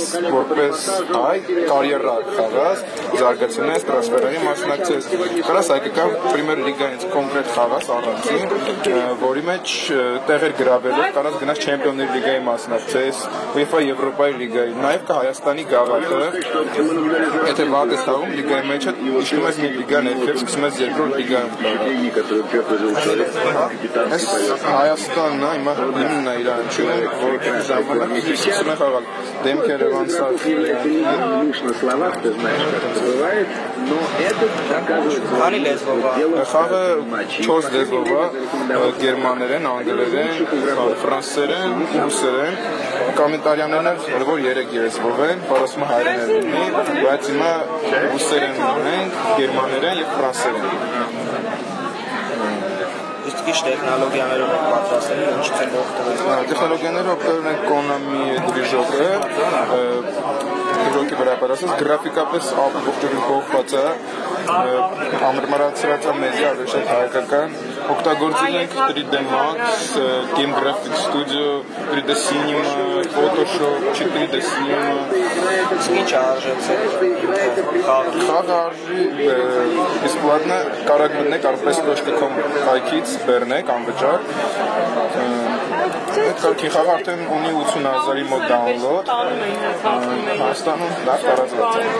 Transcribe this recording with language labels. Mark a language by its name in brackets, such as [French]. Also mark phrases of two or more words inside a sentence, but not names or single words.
[Armenian] որպես հայ կարիերա խաղաս, զարգացնես, տրանսֆերերի մասնակցես, կարաս հայկական պրեմիեր լիգայից կոնկրետ խաղաս առանձին, որի մեջ տեղեր գրավելով կարաս գնաս չեմպիոնների լիգայի մասնակցես, UEFA Եվրոպայի լիգայի, նաեւ կա Հայաստանի գավաթը, եթե վատ ես խաղում լիգայի մեջ իջնում ես մի լիգա ներքև, սկսում ես երկրորդ լիգայում [Russian] которые преподают [Armenian] Այս Հայաստանն է, հիմա հիմնն է իրանչում, որ ժամանակ սկսում է խաղալ դեմքերը վանցած [Russian] на словах, ты знаешь, как это бывает, но это оказывается [Armenian] խաղը 4 լեզվով է, գերմաներեն, անգլերեն, ֆրանսերեն, ռուսերեն, կոմենտարյաներն որ 3 լեզվով են, որոնցում հայերեն լինի, բայց հիմա ռուսերեն ունենք, գերմաներեն եւ ֆրանսերեն Իսկ տեխնոլոգիաներով պատրաստել են ինչ են օգտվել։ Տեխնոլոգիաներով օգտվել են Konami դրիժոկը, դրիժոկի վրա պատրաստած գրաֆիկապես ողջունի կողմած է, ամրմարացրած է մեդիա ավելի հայկական, օգտագործել ենք 3D Max, Game Graphics Studio, 3D Cinema, Photoshop, 4D Cinema, Ինչ արժեցեք Խաղը արժի բեսպլատնա կարող մտնեք arpes.com կայքից բեռնեք անվճար Այդ կարգի խաղը արդեն ունի 80,000-ի մոտ դաունլոդ Հայաստանում լավ տարածված է